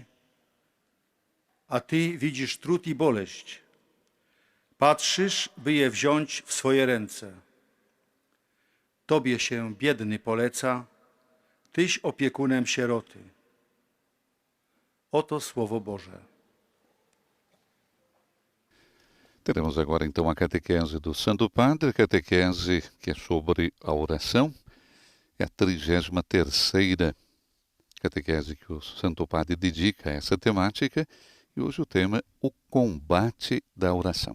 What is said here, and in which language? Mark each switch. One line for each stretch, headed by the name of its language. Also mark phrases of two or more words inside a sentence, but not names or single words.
Polish: A Ty widzisz trud i boleść. Patrzysz, by je wziąć w swoje ręce. Tobie się biedny poleca, Tyś opiekunem sieroty. Oto Słowo Boże.
Portuguese: Teremos agora então a catequese do Santo Padre, catequese que é sobre a oração. É a 33ª catequese que o Santo Padre dedica a essa temática. E hoje o tema, o combate da oração.